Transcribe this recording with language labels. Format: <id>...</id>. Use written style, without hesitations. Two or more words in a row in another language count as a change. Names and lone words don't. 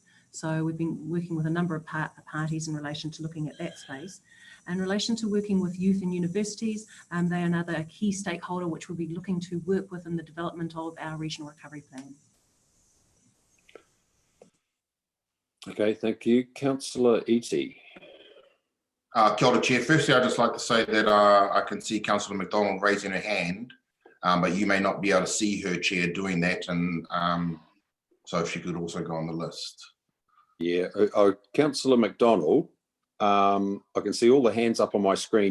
<en>So we've been working with a number of parties in relation to looking at that space. In relation to working with youth and universities, they are another key stakeholder which we'll be looking to work with in the development of our regional recovery plan. Okay, thank you. Councillor Eatey.</en> <mi>Kia ora,</mi> <en>Chair. Firstly, I'd just like to say that I can see Councillor McDonald raising her hand, but you may not be able to see her, Chair, doing that. And so if she could also go on the list. Yeah, Councillor McDonald, I can see all the hands up on my screen.</en>